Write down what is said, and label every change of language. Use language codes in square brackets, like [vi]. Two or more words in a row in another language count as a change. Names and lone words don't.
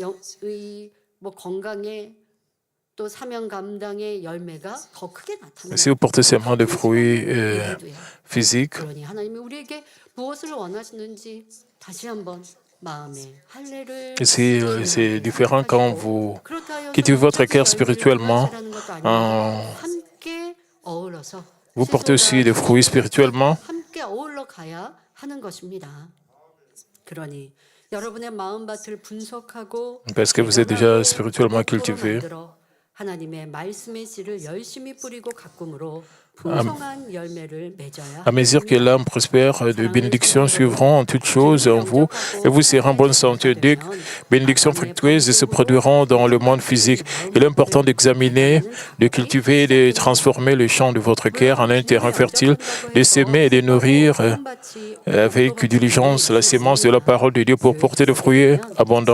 [fr] Si vous portez seulement des fruits physiques, c'est différent quand vous cultivez votre cœur spirituellement en Vous portez aussi des fruits spirituellement. [ko] 함께 어울러 가야 하는 것입니다. 그러니 여러분의 마음밭을 분석하고 [fr] Parce que vous êtes déjà spirituellement [ko] 목표로 [fr] cultivé. [ko] 만들어 하나님의 말씀의 씨를 열심히 뿌리고 가꿈으로 [fr] À [ko] 풍성한 열매를 맺어야 [fr] à mesure que [ko] 합니다. [fr] l'âme prospère, de bénédictions suivront en toutes choses en vous et vous serez en bonne santé. Des bénédictions fructueuses se produiront dans le monde physique. Il est important d'examiner, de cultiver et de transformer le champ de votre cœur en un terrain fertile, de s'aimer et de nourrir avec diligence la sémence de la parole de Dieu pour porter des fruits abondants.